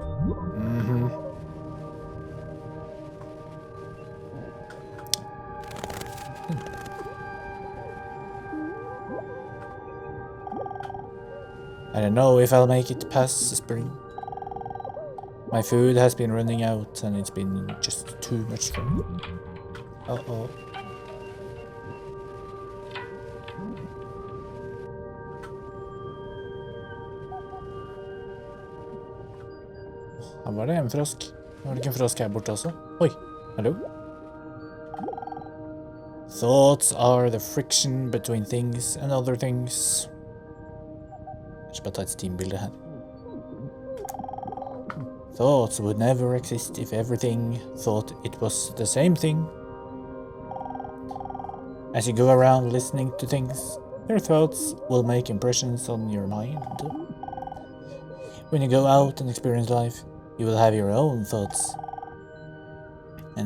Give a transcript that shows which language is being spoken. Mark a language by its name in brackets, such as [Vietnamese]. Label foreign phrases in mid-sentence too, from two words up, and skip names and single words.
[English] I don't know if I'll make it past the spring. My food has been running out and it's been just too much for me. [Norwegian] Uh-oh. Her var det en frosk. Var det ikke en frosk her borte også? Oi, hallo? [English] Thoughts are the friction between things and other things. [Norwegian] Jeg skal bare ta et Steam-bilde her. [English] Thoughts would never exist if everything thought it was the same thing. As you go around listening to things, your thoughts will make impressions on your mind. When you go out and experience life, you will have your own thoughts.